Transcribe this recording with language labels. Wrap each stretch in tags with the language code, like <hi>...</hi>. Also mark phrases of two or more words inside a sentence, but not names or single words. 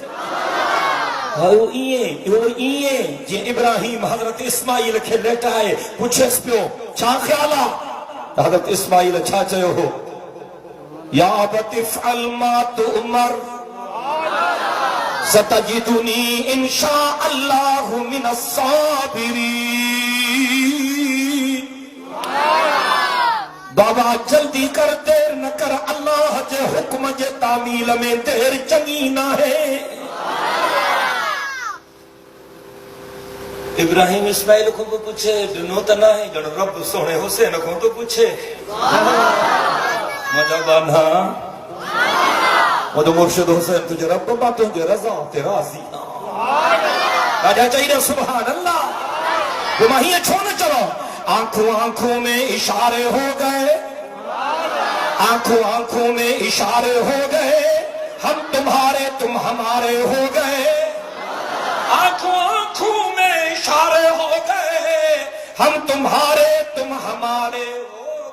<sd>इएं जीअं इब्राहिम हज़रत इस्माईल खे लेटाए पुछेसि पियो छा ख़्याल आहे, त हज़रत इस्माईल छा चयो हो,</sd> <ar>يا أبت افعل ما تؤمر ستجدني إن شاء الله من الصابرين.</ar> <sd>बाबा जल्दी कर, देर न कर, अल्लाह जे हुक्म जे तामील में देर चङी न है।</sd> <ur>ابراہیم اسماعیل کو بھی پوچھے,</ur> <sd>ॾिनो त न आहे, ॼण रब सोहणे हुसैन को तो पूछे। मुंहिंजा बाना मुंहिंजो मुर्शिद हुसैन तुंहिंजे रब मां तुंहिंजे रज़ा ते राज़ी आहे। ॾाढा चई</sd> <ar>سبحان الله.</ar> <sd>तो मां हीअं छो न चवां,</sd> <ur>آنکھوں آنکھوں میں اشارے ہو گئے، آنکھوں آنکھوں میں اشارے ہو گئے، ہم تمہارے تم ہمارے ہو گئے. آنکھوں آنکھوں میں اشارے ہو گئے، ہم تمہارے تم ہمارے ہو</ur>